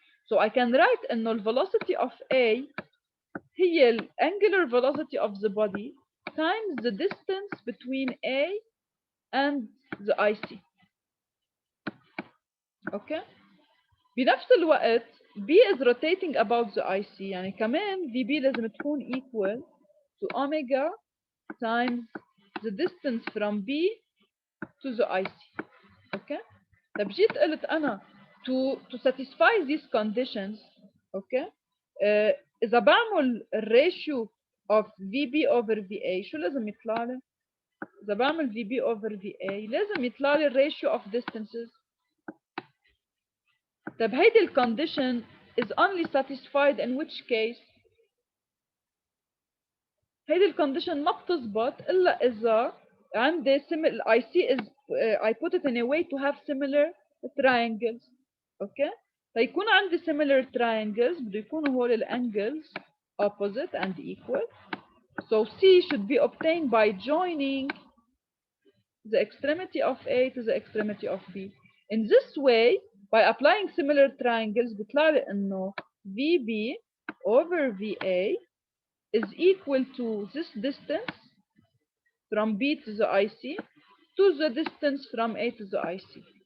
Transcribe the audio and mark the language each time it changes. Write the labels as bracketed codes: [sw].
[en] So I can write [ar] انه [en] the velocity of A [ar] هي [en] the angular velocity of the body times the distance between A and the IC. [ar] اوكي، بنفس الوقت [en] B is rotating about the IC، [ar] يعني كمان [en] VB [ar] لازم تكون [en] equal to omega times the distance from B to the IC. [ar] اوكي، طب جيت قلت انا [en] to satisfy these conditions، [ar] اوكي، اذا بعمل الريشيو [en] of VB over VA [ar] شو لازم يطلع لي؟ اذا بعمل VB over VA لازم يطلع لي الريشيو of distances. طب هيدي الكونديشن [en] is only satisfied in which case؟ [ar] هيدي الكونديشن ما بتزبط الا اذا عندي IC [en] is I put it in a way to have similar triangles. [ar] اوكي، فيكون عندي similar triangles بده يكونوا هول الangles opposite and equal. [en] So C should be obtained by joining the extremity of A to the extremity of B. In this way, by applying similar triangles [ar] بيطلع لي انه [en] VB over VA is equal to this distance from B to the IC to the distance from A to the IC.